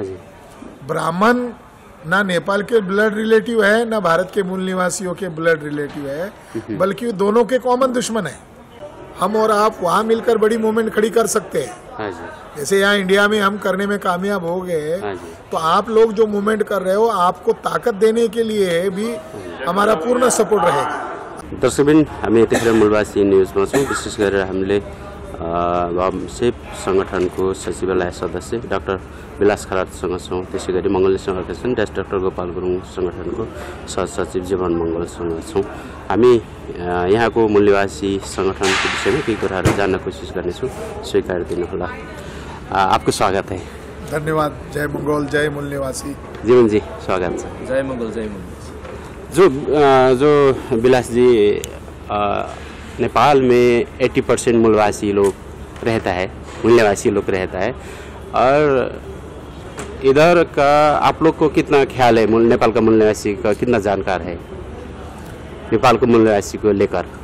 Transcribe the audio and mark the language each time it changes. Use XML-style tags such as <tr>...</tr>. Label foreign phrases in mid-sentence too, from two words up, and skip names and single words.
<hi>ब्राह्मण ना नेपाल के ब्लड रिलेटिव है, ना भारत के मूल निवासियों के ब्लड रिलेटिव है, बल्कि दोनों के कॉमन दुश्मन है। हम और आप वहाँ मिलकर बड़ी मूवमेंट खड़ी कर सकते हैं। जैसे यहाँ इंडिया में हम करने में कामयाब हो गए, तो आप लोग जो मूवमेंट कर रहे हो, आपको ताकत देने के लिए भी हमारा पूर्ण सपोर्ट रहेगा।</hi> <ne>दर्शकबिन, हामी यतिखेर मूलवासी न्युजमा छौँ। विशेष गरेर हामीले सेप संगठनको सचिवालय सदस्य डाक्टर विलास खरातसँग छौँ। त्यसै गरी मङ्गलेश्वर अर्केसन डाक्टर गोपाल गुरुङ संगठनको सहसचिव जीवन मङ्गलसँग छौँ। हामी यहाँको मूल्यवासी संगठनको विषयमा केही कुराहरू जान्न कोसिस गर्नेछौँ। स्वीकार दिनुहोला।</ne> <hi>आपको स्वागत है। धन्यवाद। जय मंगल, जय मूल निवासी।</hi> <ne>जीवन जी स्वागत छ।</ne> <hi>जय मंगल, जय मंगल। जो विलास जी, नेपाल में 80% मूलवासी लोग रहता है, मूल्यवासी लोग रहता है, और इधर का आप लोग को कितना ख्याल है, नेपाल का मूल्यवासी का कितना जानकार है नेपाल को मूल्यवासी को लेकर?</hi>